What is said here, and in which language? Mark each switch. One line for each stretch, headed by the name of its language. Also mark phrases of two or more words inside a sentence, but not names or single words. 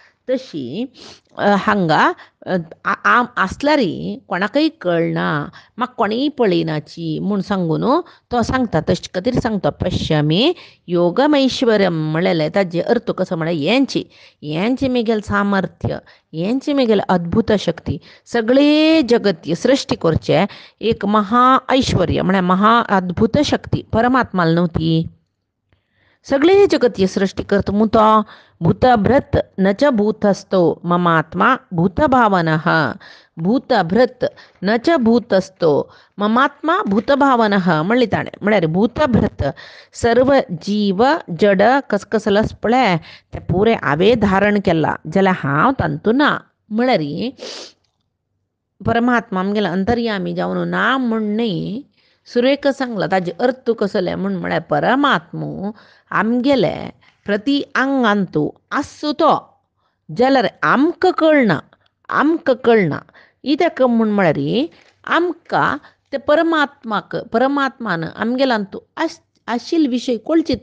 Konkani: तशी हांगा आम आसल्यारी कोणाकय कळना म्हाका कोणीय पळयनाची म्हूण सांगून तो सांगता तशे खातीर सांगता
Sanskrit: पश्यमे योगमैश्वर्यम
Konkani: म्हळ्यार ताजे अर्थ कसो म्हळ्यार हेंचे मेगेल सामर्थ्य हेंचे मेगेल अद्भुत शक्ती सगळे जगत सृश्टी करचे एक महा ऐश्वर्य म्हळ्यार महा अद्भुत शक्ती परमात्माला न्हू ती सगळे जगतीय सृष्टी करता मू तो
Sanskrit: भूतभृत न च भूतस्थो ममात्मा भूतभावनः भूतभृत न च भूतस्थो ममात्मा भूतभावनः
Konkani: म्हणली ताणें म्हळ्यार भूतभृत सर्व जीव जड कसकसलस पळय ते पुरे हांवें धारण केला जाल्यार हांव तांतूं ना म्हळ्यार परमात्मा आमगेलो अंतर्यामी जावन ना म्हणणे सुरेख सांगला ताजे अर्थ कसले म्हळ्यार परमात्मो आमगेले प्रति अंगांतू आसू तो जाल्यार आमकां कळना इत्याक म्हळ्यार आमकां ते परमात्मान आमगेलांतू आशिल्ले विशय कळचे